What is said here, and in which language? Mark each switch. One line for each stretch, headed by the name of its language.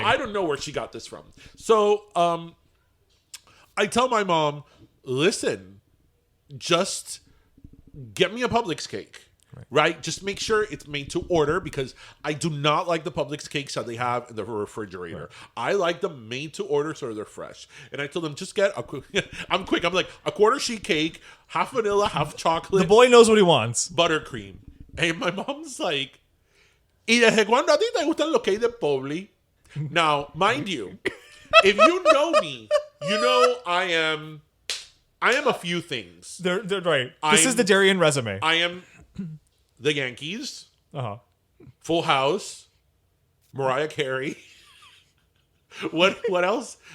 English: So I don't know where she got this from. So I tell my mom, listen, just get me a Publix cake. Right? Just make sure it's made to order because I do not like the Publix cakes that they have in the refrigerator. Right. I like them made to order so they're fresh. And I told them, just get I'm quick. I'm like, a quarter sheet cake, half vanilla, half chocolate. The boy knows what he wants. Buttercream. And my mom's like,
Spanish: ¿Y desde cuándo a ti te gustan los cakes de Publix?
English: Now, mind you, if you know me, you know I am a few things. They're right. This is the Darien resume. I am the Yankees, Full House, Mariah Carey. What else?